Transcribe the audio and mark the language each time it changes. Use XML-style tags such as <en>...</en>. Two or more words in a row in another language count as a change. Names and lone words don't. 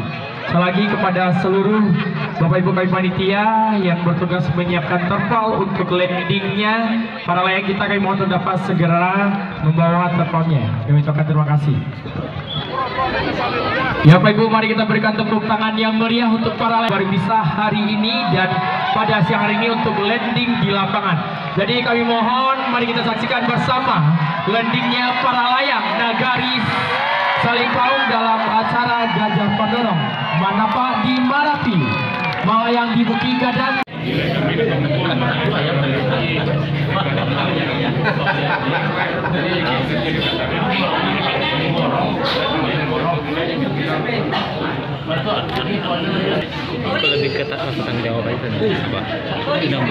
<id>Sekali lagi kepada seluruh Bapak Ibu kami panitia yang bertugas menyiapkan terpal untuk landingnya para layang kita, kami mohon untuk dapat segera membawa terpalnya. Kami ucapkan terima kasih. Ya Bapak Ibu, mari kita berikan tepuk tangan yang meriah untuk para layang baru bisa hari ini dan pada siang hari ini untuk landing di lapangan. Jadi kami mohon mari kita saksikan bersama landingnya para layang Nagari Selimpaung dalam acara Gajah Pandorong Manapa di Marapi, melayang di Bukit Gadang. Itu lebih ketat tentang jawaban itu.</id>